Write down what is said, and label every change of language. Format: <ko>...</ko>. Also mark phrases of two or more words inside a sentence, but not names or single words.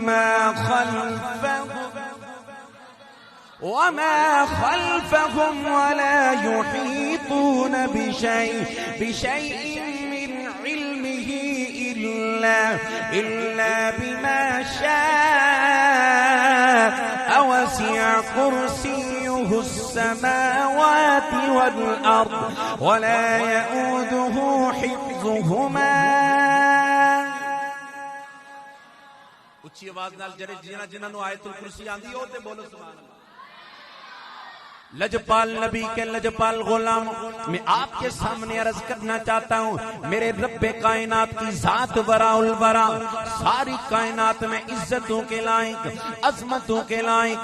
<ar>وما خلفهم ولا يحيطون بشيء من علمه إلا بما شاء وسع كرسيه السماوات والأرض ولا يؤوده حفظهما.</ar> <pa>اچھی آواز نال جڑے جنہاں نو آیت الکرسی آندی او تے بولو</pa> <ar>سبحان اللہ.</ar> <ur>لجپال نبی کے لجپال غلام میں آپ کے سامنے عرض کرنا چاہتا ہوں میرے رب کائنات کی ذات براء البراء ساری کائنات میں عزتوں کے لائق عظمتوں کے لائق.</ur>